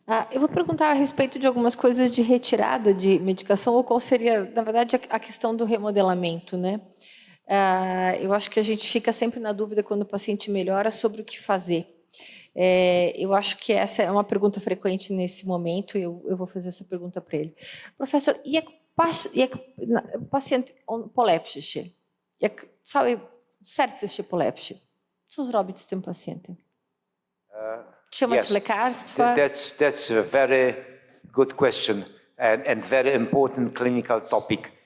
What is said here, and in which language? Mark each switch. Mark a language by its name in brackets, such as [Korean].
[Portuguese] Eu vou perguntar a respeito de algumas coisas de retirada de medicação, ou qual seria, na verdade, a questão do remodelamento, né? Eu acho que a gente fica sempre na dúvida quando o paciente melhora sobre o que fazer. Eu acho que essa é uma pergunta frequente nesse momento, e eu vou fazer essa pergunta para ele. [Polish] Professor, jak pacjent polepszy, jak całe serce się polepszy, co zrobić z tym pacjentem? Trzymać lekarstwa? [English] That's a very good question and very important clinical topic.